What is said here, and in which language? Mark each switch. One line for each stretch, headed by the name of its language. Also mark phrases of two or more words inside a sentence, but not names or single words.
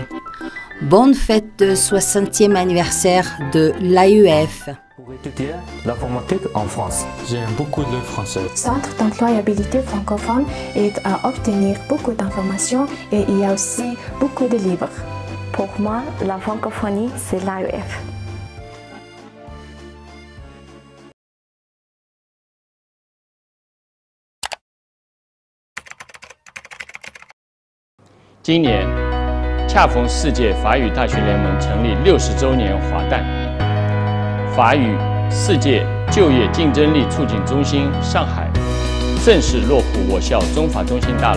French: Bonne fête de 60e anniversaire de l'AEF. Pour étudier l'informatique en France, j'aime beaucoup le français. Le centre d'employabilité francophone aide à obtenir beaucoup d'informations et il y a aussi beaucoup de livres. Pour moi, la francophonie, c'est l'AEF.
Chinese: 今年恰逢世界法语大学联盟成立60周年华诞，法语世界就业竞争力促进中心上海正式落户我校中法中心大楼。